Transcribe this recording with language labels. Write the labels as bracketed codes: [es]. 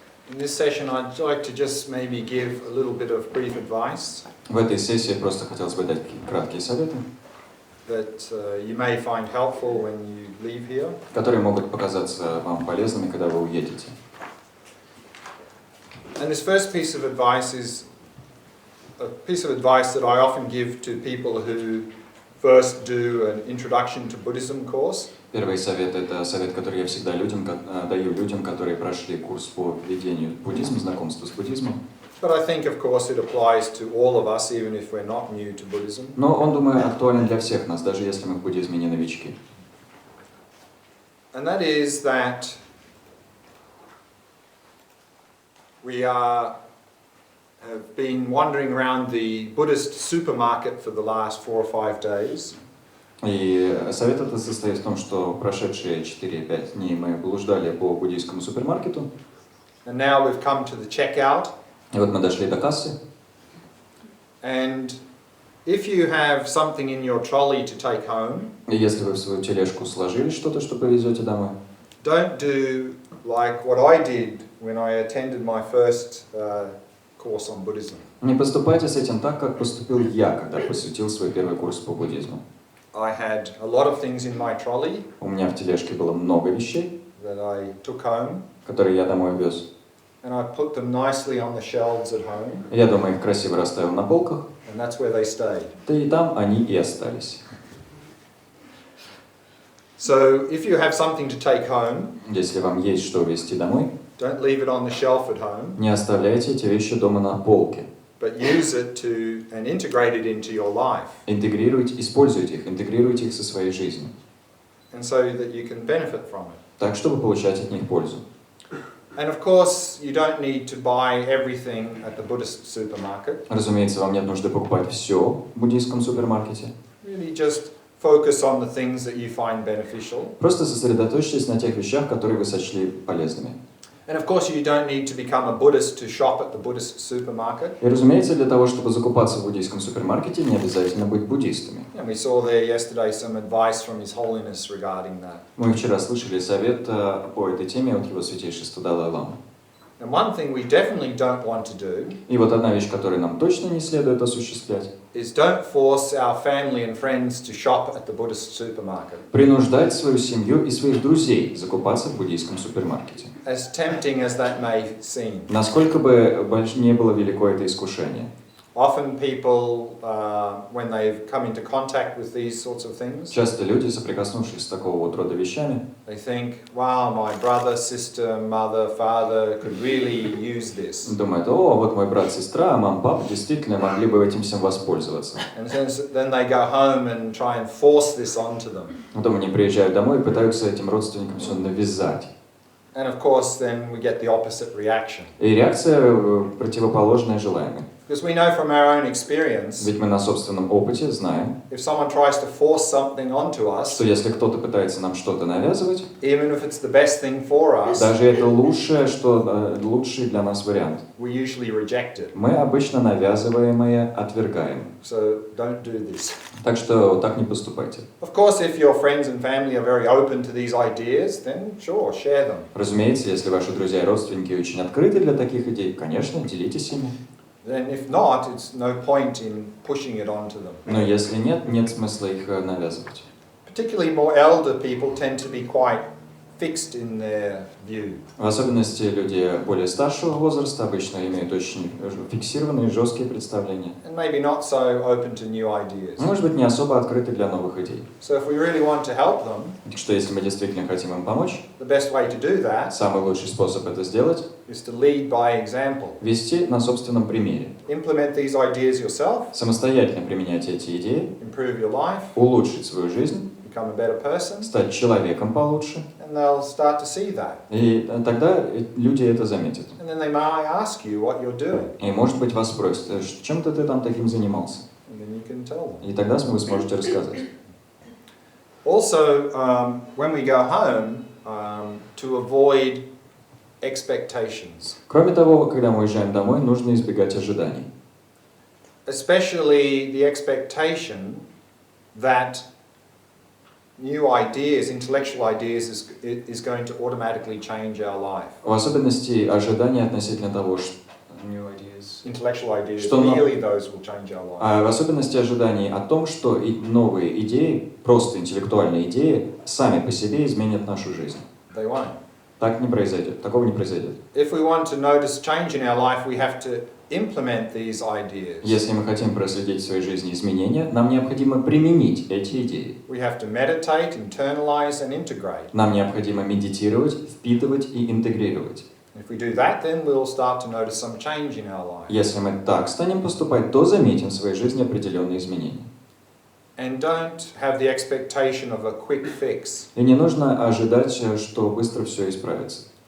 [en] In this session, I'd like to just maybe give a little bit of brief advice. [ru] В этой сессии просто хотелось бы дать краткие советы, [en] That you may find helpful when you leave here. [ru] которые могут показаться вам полезными, когда вы уедете. [en] And this first piece of advice is a piece of advice that I often give to people who first do an introduction to Buddhism course. [ru] Первый совет – это совет, который я всегда даю людям, которые прошли курс по введению в буддизм, знакомству с буддизмом. [en] But I think, of course, it applies to all of us, even if we're not new to Buddhism. [ru] Но он, думаю, актуален для всех нас, даже если мы в буддизме не новички. [en] And that is that we have been wandering around the Buddhist supermarket for the last 4 or 5 days. [ru] И совет этот состоит в том, что прошедшие 4-5 дней мы блуждали по буддийскому супермаркету. [en] And now we've come to the checkout. [ru] И вот мы дошли до кассы. [en] And if you have something in your trolley to take home, [ru] И если вы в свою тележку сложили что-то, что повезете домой, [en] don't do like what I did when I attended my first course on Buddhism. [ru] не поступайте с этим так, как поступил я, когда посвятил свой первый курс по буддизму. [en] I had a lot of things in my trolley [ru] У меня в тележке было много вещей, [en] that I took home, [ru] которые я домой вез. [en] and I put them nicely on the shelves at home, [ru] Я дома их красиво расставил на полках, [en] and that's where they stayed. [ru] да и там они и остались. [en] So if you have something to take home, [ru] Если вам есть что везти домой, [en] don't leave it on the shelf at home, [ru] не оставляйте эти вещи дома на полке. [en] but use it to and integrate it into your life, [ru] Интегрируйте, используйте их, интегрируйте их со своей жизнью, [en] and so that you can benefit from it. [ru] так, чтобы получать от них пользу. [en] And of course, you don't need to buy everything at the Buddhist supermarket. [ru] Разумеется, вам нет нужды покупать все в буддийском супермаркете. [en] Really just focus on the things that you find beneficial. [ru] Просто сосредоточьтесь на тех вещах, которые вы сочли полезными. [en] And of course, you don't need to become a Buddhist to shop at the Buddhist supermarket. [ru] И, разумеется, для того, чтобы закупаться в буддийском супермаркете, не обязательно быть буддистами. [en] And we saw there yesterday some advice from His Holiness regarding that. [ru] Мы вчера слышали совет по этой теме от его святейшества Далай-ламы. [en] And one thing we definitely don't want to do [ru] И вот одна вещь, которую нам точно не следует осуществлять, [en] is don't force our family and friends to shop at the Buddhist supermarket. [ru] принуждать свою семью и своих друзей закупаться в буддийском супермаркете. [en] As tempting as that may seem. [ru] Насколько бы не было велико это искушение. [en] Often people, when they've come into contact with these sorts of things, [ru] Часто люди, соприкоснувшись с такого вот рода вещами, [en] they think, wow, my brother, sister, mother, father could really use this. [ru] думают: о, вот мой брат, сестра, мама, папа действительно могли бы этим всем воспользоваться. [en] And then they go home and try and force this onto them. [ru] Потом они приезжают домой и пытаются этим родственникам все навязать. [en] And of course, then we get the opposite reaction. [ru] И реакция противоположная желаемой. [en] Because we know from our own experience, [ru] Ведь мы на собственном опыте знаем, [en] if someone tries to force something onto us, [ru] что если кто-то пытается нам что-то навязывать, [en] even if it's the best thing for us, [ru] даже это лучший для нас вариант, [en] we usually reject it. [ru] мы обычно навязываемое отвергаем. [en] So don't do this. [ru] Так что так не поступайте. [en] Of course, if your friends and family are very open to these ideas, then sure, share them. [ru] Разумеется, если ваши друзья и родственники очень открыты для таких идей, конечно, делитесь ими. [en] Then if not, it's no point in pushing it onto them. [ru] Но если нет, нет смысла их навязывать. [en] Particularly more elder people tend to be quite fixed in their view. [ru] В особенности люди более старшего возраста обычно имеют очень фиксированные, жесткие представления. [en] And maybe not so open to new ideas. [ru] Может быть, не особо открыты для новых идей. [en] So if we really want to help them, [ru] Так что если мы действительно хотим им помочь, [en] the best way to do that [ru] самый лучший способ это сделать [en] is to lead by example. [ru] – вести на собственном примере. [en] Implement these ideas yourself, [ru] Самостоятельно применять эти идеи, [en] improve your life, [ru] улучшить свою жизнь, [en] become a better person, [ru] стать человеком получше. [en] and they'll start to see that. [ru] И тогда люди это заметят. [en] And then they may ask you what you're doing, [ru] И, может быть, вас спросят: чем-то ты там таким занимался? [en] and then you can tell them. [ru] И тогда вы сможете рассказать. [en] Also, when we go home, to avoid expectations. [ru] Кроме того, когда мы уезжаем домой, нужно избегать ожиданий. [en] Especially the expectation that new ideas, intellectual ideas, is going to automatically change our life. [ru] В особенности ожидания относительно того, что [en] Intellectual ideas, [ru] Что [en] merely those will change our life. [ru] в особенности ожиданий о том, что и новые идеи, просто интеллектуальные идеи, сами по себе изменят нашу жизнь. [en] They won't. [ru] Так не произойдет, такого не произойдет. [en] If we want to notice change in our life, we have to implement these ideas. [ru] Если мы хотим проследить в своей жизни изменения, нам необходимо применить эти идеи. [en] We have to meditate, internalize, and integrate. [ru] Нам необходимо медитировать, впитывать и интегрировать. [en] If we do that, then we'll start to notice some change in our life. [ru] Если мы так станем поступать, то заметим в своей жизни определенные изменения. [en] And don't have the expectation of a quick fix. [ru] И не нужно ожидать, что быстро все исправится.